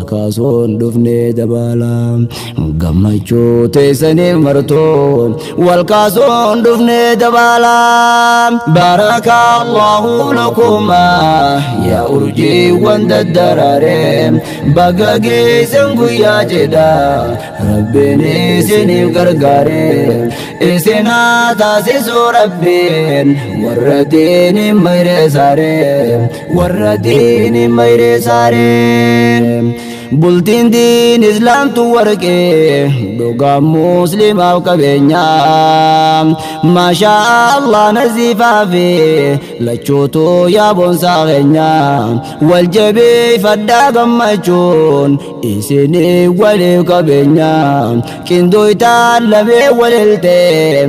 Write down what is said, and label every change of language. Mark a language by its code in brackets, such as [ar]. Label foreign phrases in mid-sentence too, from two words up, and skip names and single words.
[om] kaasuun dhufnee dabalaa gammachuu teessaniif martoo wal kaasuun dhufnee dabalaa [ar] barakallahu lakuma [om] yaa urjii wanda daraare baga geessan guyyaa jedha rabbiin isiniif gargaare isinaa taasisuu rabbiin warra diini mayre saare warra diini mayre saare bultiin diin islaamtu warqee dhugaa muslimaaf qabeenyaa [ar] maashaa Allah [om] naziifaa fi lachuutu yaa boonsaa keenyaa wal jabeeffadhaa gammachuun isinii waliif qabeenyaa qindooytaan lamee waliltee